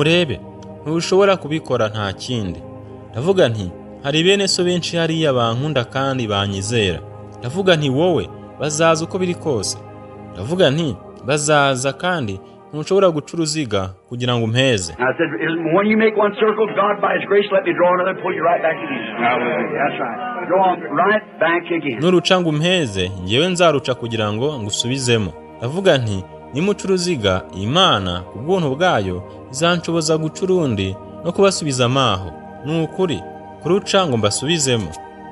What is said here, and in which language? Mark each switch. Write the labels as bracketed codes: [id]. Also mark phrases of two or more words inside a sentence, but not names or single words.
[rw] Murebe, ntushobora kubikora nta kindi. Ndavuga nti hari bene so benshi hariya bankunda kandi banyizera. Ndavuga nti wowe bazaza uko biri kose. Ndavuga nti bazaza kandi ntushobora guca uruziga kugira ngo umpeze. [en] I said, when you make one circle, God by His grace let me draw another and pull you right back again. That's right. Draw right back again. [rw] Nuruca ngo umpeze, ngewe nzaruca kugira ngo ngusubizemo. Ndavuga nti nimuca uruziga, Imana ku bw'ubuntu bwayo izanshoboza guca urundi no kubasubiza amaho. Ni ukuri kuruca ngo mbasubizemo.